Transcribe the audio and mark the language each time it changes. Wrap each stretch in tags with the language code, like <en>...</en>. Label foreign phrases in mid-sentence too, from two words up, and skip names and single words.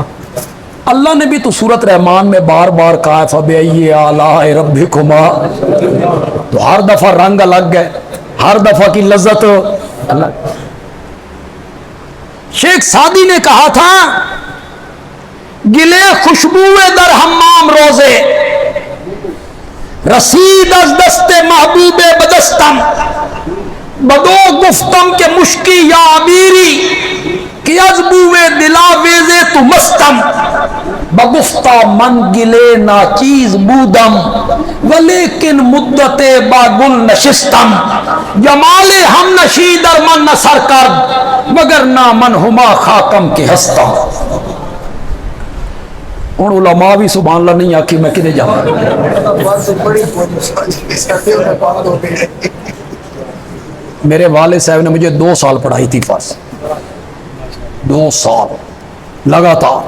<ur>اللہ نے بھی تو سورۃ رحمان میں بار بار کہا</ur> <ar>فَبِأَيِّ آلَاءِ رَبِّكُمَا،</ar> <ur>تو ہر دفعہ رنگ الگ ہے، ہر دفعہ کی لذت الگ. شیخ سعدی نے کہا تھا</ur> <fa>گلے خوشبوئے در حمام روزے، رسید از دست محبوب بدستم، بدو گفتم کہ مشکی یا عبیری، کہ از بوئے دلا ویزے تو مستم، بگفتہ من گلے ناچیز بودم ولیکن مدت باگل نشستم جمال ہم نشی در من نثر کرد مگر نہ من ہما خاکم کے ہستم.</fa> <pa>ہوں علماء بھی سبحان اللہ نہیں آخی میں کدے جاؤں.</pa> <ur>میرے والد صاحب نے مجھے 2 سال پڑھائی تھی فارسی، 2 سال لگاتار.</ur>